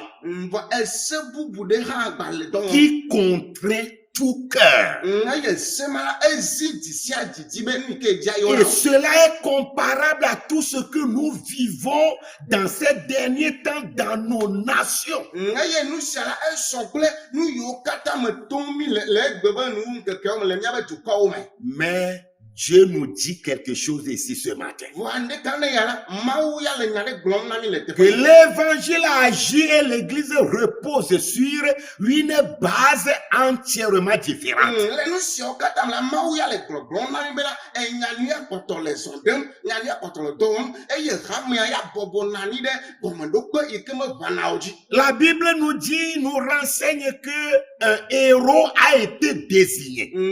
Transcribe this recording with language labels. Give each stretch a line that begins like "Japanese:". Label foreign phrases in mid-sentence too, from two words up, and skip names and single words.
Ewe: Vɔ ese bubu ɖe hã gba le dɔ wɔm.
French: qui contraint tout cœur.
Ewe: Eye se ma la ezi dzi sia dzi be nu ke dzia yewo
French: Et la. cela est comparable à tout ce que nous vivons dans ces derniers temps dans nos nations.
Ewe: Eye nu sia la esɔ kple nu yiwo katã me tom mi le egbe be nu kekewo me le míabe dukɔwo me.
French: Mais Dieu nous dit quelque chose ici ce matin. Que l'évangile agit et l'église repose sur une base entièrement différente. La Bible nous dit, nous renseigne que un héros a été désigné.